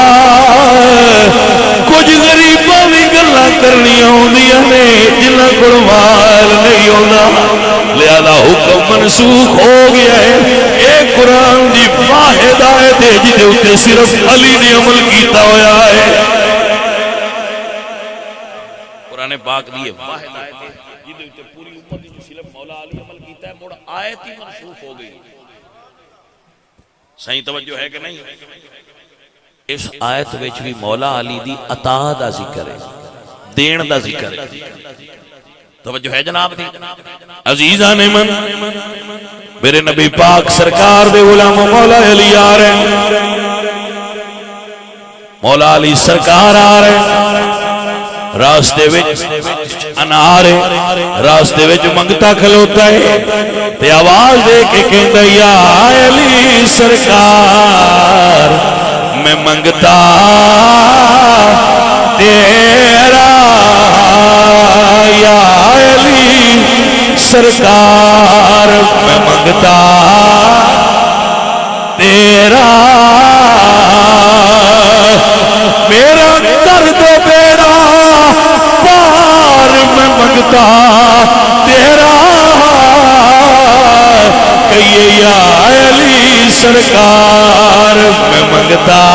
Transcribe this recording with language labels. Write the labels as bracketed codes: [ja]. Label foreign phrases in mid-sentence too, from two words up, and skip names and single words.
[pa] کچھ غریباں بھی گلاں کرنیاں ہوندیاں نے جنہاں کول مال نہیں ہوندا لہذا حکم منسوخ ہو گیا ہے اے قرآن دی واحد آیت ہے جدے اوتے صرف علی نے عمل کیتا ہویا ہے قرآن پاک دی واحد آیت ہے جدے اوتے پوری امت دی صرف مولا علی عمل کیتا ہے مڑ آیت ہی منسوخ ہو گئی. [ur] صحیح توجہ ہے کہ نہیں؟ [pa] اس آیت وچ بھی مولا علی دی عطا دا ذکر ہے، دین دا ذکر ہے. توجہ ہے جناب دی؟ عزیزان من میرے نبی پاک سرکار دے غلام مولا علی آ رہے ہیں، مولا علی سرکار آ رہے ہیں، راستے وچ انار ہے، راستے وچ منگتا کھلوتا ہے تے آواز دے کے کہندا یا علی سرکار میں منگتا تیرا، یا علی سرکار میں منگتا تیرا، میرا درد بیڑا پار میں منگتا تیرا، کہیے یا علی سرکار میں منگتا.